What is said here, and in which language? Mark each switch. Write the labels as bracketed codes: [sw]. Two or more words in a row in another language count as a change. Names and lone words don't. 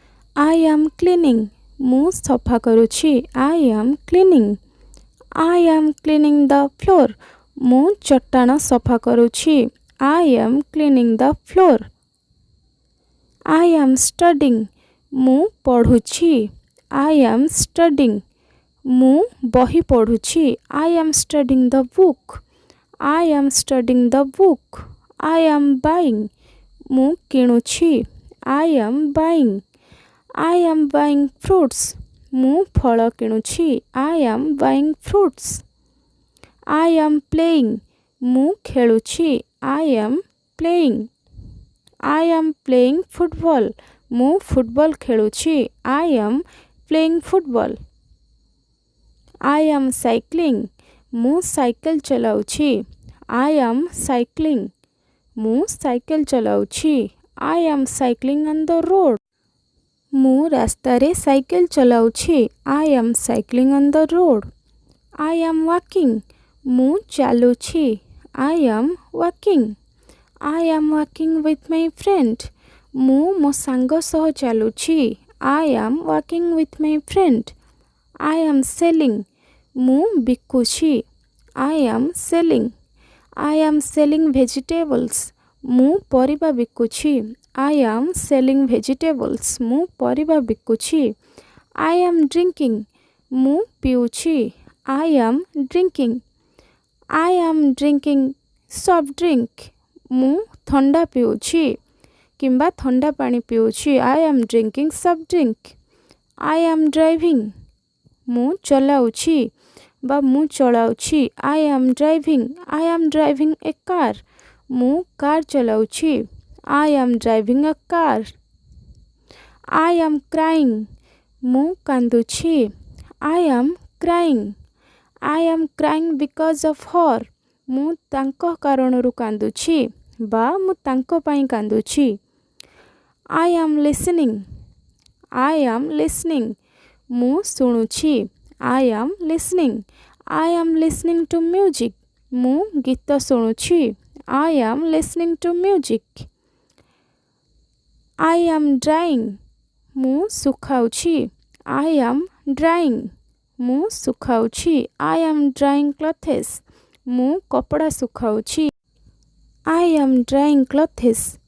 [en] I am cleaning. [or] ମୁଁ ସଫା କରୁଛି। [en] I am cleaning. I am cleaning the floor. [or] ମୁଁ ଚଟାଣ ସଫା କରୁଛି। [en] I am cleaning the floor. I am studying. [or] ମୁଁ ପଢ଼ୁଛି। [en] I am studying. [or] ମୁଁ ବହି ପଢ଼ୁଛି। [en] I am studying the book. I am studying the book. I am buying. [or] ମୁଁ କିଣୁଛି। [en] I am buying. I am buying fruits. [or] ମୁଁ ଫଳ କିଣୁଛି। [en] I am buying fruits. I am playing. [or] ମୁଁ ଖେଳୁଛି। [en] I am playing. I am playing football. [or] ମୁଁ ଫୁଟବଲ ଖେଳୁଛି। [en] I am playing football. I am cycling. [or] ମୁଁ ସାଇକେଲ ଚଲାଉଛି। [en] I am cycling. [or] ମୁଁ ସାଇକେଲ ଚଲାଉଛି। [en] I am cycling on the road. [or] ମୁଁ ରାସ୍ତାରେ ସାଇକେଲ ଚଲାଉଛି। [en] I am cycling on the road. I am walking. [or] ମୁଁ ଚାଲୁଛି। [en] I am walking. I am walking with my friend. [or] ମୁଁ ମୋ ସାଙ୍ଗ ସହ ଚାଲୁଛି। [en] I am walking with my friend. I am selling. [or] ମୁଁ ବିକୁଛି। [en] I am selling. I am selling vegetables. [or] ମୁଁ ପରିବା ବିକୁଛି। [en] I am selling vegetables. [or] ମୁଁ ପରିବା ବିକୁଛି। [en] I am drinking. [or] ମୁଁ ପିଉଛି। [en] I am drinking. I am drinking soft drink. [or] ମୁଁ ଥଣ୍ଡା ପିଉଛି କିମ୍ବା ଥଣ୍ଡା ପାଣି ପିଉଛି। [en] I am drinking soft drink. I am driving. [or] ମୁଁ ଚଲାଉଛି ବା ମୁଁ ଚଳାଉଛି। [en] I am driving. I am driving a car. [or] ମୁଁ କାର୍ ଚଲାଉଛି। [en] I am driving a car. I am crying. [or] ମୁଁ କାନ୍ଦୁଛି। [en] I am crying. I am crying because of her. [or] ମୁଁ ତାଙ୍କ କାରଣରୁ କାନ୍ଦୁଛି ବା ମୁଁ ତାଙ୍କ ପାଇଁ କାନ୍ଦୁଛି। [en] I am listening. I am listening. [or] ମୁଁ ଶୁଣୁଛି। [en] I am listening. I am listening to music. [or] ମୁଁ ଗୀତ ଶୁଣୁଛି। [en] I am listening to music. I am drying. [or] ମୁଁ ଶୁଖାଉଛି। [en] I am drying. [or] ମୁଁ ଶୁଖାଉଛି। [en] I am drying clothes. [or] ମୁଁ କପଡ଼ା ଶୁଖାଉଛି। [en] I am drying clothes.